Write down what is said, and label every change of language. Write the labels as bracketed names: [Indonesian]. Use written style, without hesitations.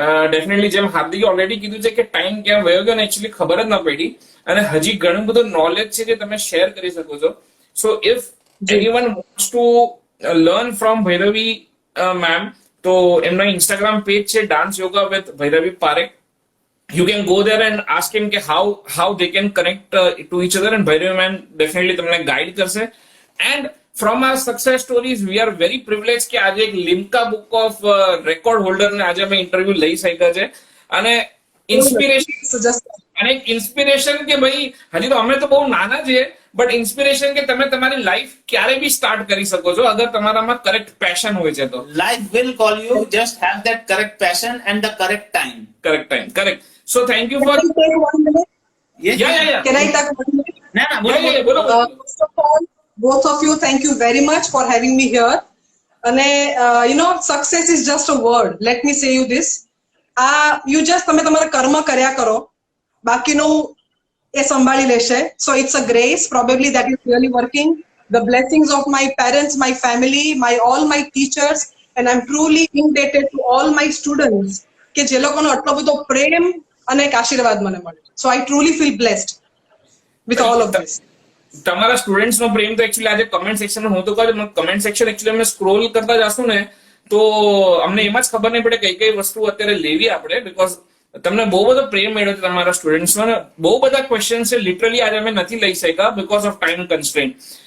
[Gujarati] Definitely જેમ હાર્દિકે already કીધું છે કે ટાઈમ ક્યાં વયો ગયો ને એકચ્યુઅલી ખબર જ ન પડી, અને હજી ઘણું બધું નોલેજ છે જે તમે શેર કરી શકો છો. [English] so if anyone wants to learn from Bhairavi ma'am, [Gujarati] તો એમનો ઇન્સ્ટાગ્રામ પેજ છે [English] Dance yoga with Bhairavi Parekh. You can go there and ask him કે how they can connect to each other, and Bhairavi man definitely [Gujarati] તમને ગાઈડ કરશે. [English] And from our success stories, we are very privileged કે [Gujarati] આજે એક Limca book of record holder ને આજે અમે interview લઈ શક્યા છે. અને ઇન્સ્પિરેશન, [English] So just [Gujarati] અને એક ઇન્સ્પિરેશન કે ભાઈ હજી તો અમે તો બહુ નાના છીએ, બટ ઇન્સ્પિરેશન કે તમે તમારી લાઈફ ક્યારે બી સ્ટાર્ટ કરી શકો છો અગર તમારામાં કરેક્ટ પેશન હોય છે તો. [English] Life will call you, just have that correct passion and the correct time. Correct time, correct. So thank you can for. I take 1 minute? Yes. Yeah. Can I take 1 minute? [Gujarati] ના બોલો [English] Yeah, [Gujarati] બોલો. બોલો. [English] First of all, both of you, thank you very much for having me here. And success is just a word. Let me say you this. You just [Gujarati] તમે તમારા કર્મ કર્યા કરો, બાકીનું એ સંભાળી લેશે. [English] So it's a grace probably that is really working. The blessings of my parents, my family, all my teachers, and I'm truly indebted to all my students [Gujarati] કે જે લોકોનો આટલો બધો પ્રેમ અને એક આશીર્વાદ મને મળે. [English] So I truly feel blessed with all of this. [Gujarati] તમારા સ્ટુડન્ટ્સ નો પ્રેમ તો એકચ્યુઅલી આજે કમેન્ટ સેક્શન હું તો કહું, કમેન્ટ સેક્શન એકચ્યુઅલી અમે સ્ક્રોલ કરતા જશું ને તો અમને એમાં જ ખબર નહીં પડે કઈ વસ્તુ અત્યારે લેવી આપણે, બીકોઝ તમને બહુ બધો પ્રેમ મળ્યો છે તમારા સ્ટુડન્ટ્સમાં. બહુ બધા ક્વેશ્ચન છે લિટરલી આજે અમે નથી લઈ શક્યા [English] Because of time constraint.